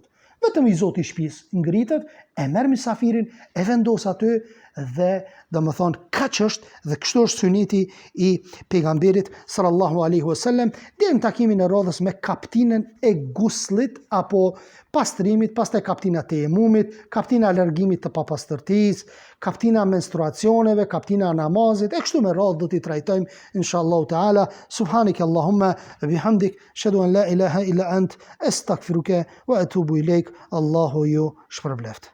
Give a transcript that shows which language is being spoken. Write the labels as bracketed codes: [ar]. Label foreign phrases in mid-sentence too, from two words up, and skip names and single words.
[sq] Vetëm i zoti shtëpis ngritet, e merr mysafirin, e vendos aty dhe domethënë kaq është, dhe kështu është suneti i pejgamberit [ar] صلى الله عليه وسلم, [sq] deri në takimin e radhës me kaptinën e guslit apo pastrimit, pastaj kaptina e tejemumit, kaptina e largimit të papastërtisë, kaptina e menstruacioneve, kaptina e namazit, e kështu me radhë do t'i trajtojmë [ar] إن شاء الله تعالى. سبحانك اللهم وبحمدك أشهد أن لا إله إلا أنت أستغفرك وأتوب إليك. [sq] Allahu ju shpërbleft.